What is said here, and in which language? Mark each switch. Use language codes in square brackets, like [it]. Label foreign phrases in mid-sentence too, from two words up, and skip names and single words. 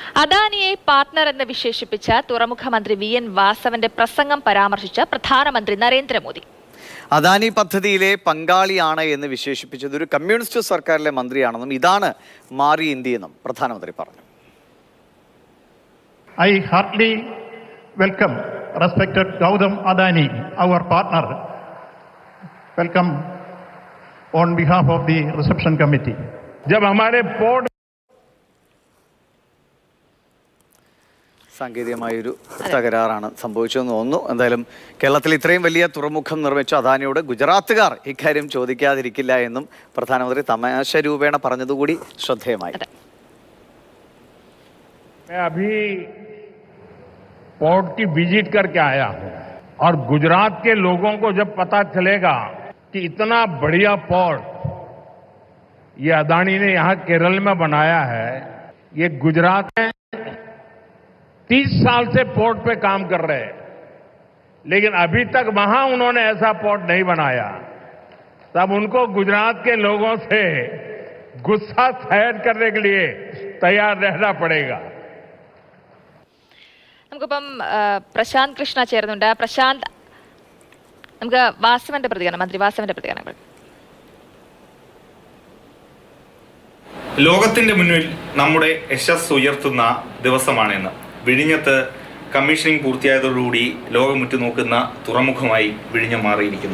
[ml] അദാനിയെ പാർട്ണർ എന്ന് വിശേഷിപ്പിച്ച തുറമുഖ മന്ത്രി വി.എൻ. വാസവന്റെ പ്രസംഗം പരാമർശിച്ച പ്രധാനമന്ത്രി നരേന്ദ്രമോദി. അദാനി പദ്ധതിയിലെ പങ്കാളിയാണ് എന്ന് വിശേഷിപ്പിച്ചത് ഒരു കമ്മ്യൂണിസ്റ്റ് സർക്കാരിലെ മന്ത്രിയാണെന്നും ഇതാണ് മാറി ഇന്ത്യയെന്നും പ്രധാനമന്ത്രി പറഞ്ഞു. [en] I heartily welcome respected Gautam Adani, our partner. Welcome on behalf of the reception committee. [hi] जब हमारे बोर्ड [ml] സാങ്കേതികമായൊരു തകരാറാണ് സംഭവിച്ചതെന്ന് തോന്നുന്നു. എന്തായാലും കേരളത്തിൽ ഇത്രയും വലിയ തുറമുഖം നിർമ്മിച്ച അദാനിയോട് ഗുജറാത്തുകാർ ഇക്കാര്യം ചോദിക്കാതിരിക്കില്ല എന്നും പ്രധാനമന്ത്രി തമാശ രൂപേണ പറഞ്ഞതുകൂടി ശ്രദ്ധേയമായി. [hi] मैं अभी पोर्ट की विजिट करके आया हूं और गुजरात के लोगों को जब पता चलेगा कि इतना बढ़िया पोर्ट ये अदानी ने यहां केरल में बनाया है, ये गुजरात में 30 साल से पोर्ट पे काम कर रहे हैं, लेकिन अभी तक वहां उन्होंने ऐसा पोर्ट नहीं बनाया, तब उनको गुजरात के लोगों से गुस्सा सहन करने के लिए तैयार रहना पड़ेगा. [ml] നമുക്കിപ്പം പ്രശാന്ത് കൃഷ്ണ ചേർന്നുണ്ട്. പ്രശാന്ത്, നമുക്ക് വാസവന്റെ പ്രതികരണം, മന്ത്രി വാസവന്റെ പ്രതികരണങ്ങൾ. ലോകത്തിന്റെ മുന്നിൽ നമ്മുടെ യശസ് ഉയർത്തുന്ന ദിവസമാണെന്ന് വിഴിഞ്ഞത്ത് കമ്മീഷനിങ് പൂർത്തിയായതോടുകൂടി ലോകമുറ്റു നോക്കുന്ന തുറമുഖമായി വിഴിഞ്ഞം മാറിയിരിക്കുന്നു.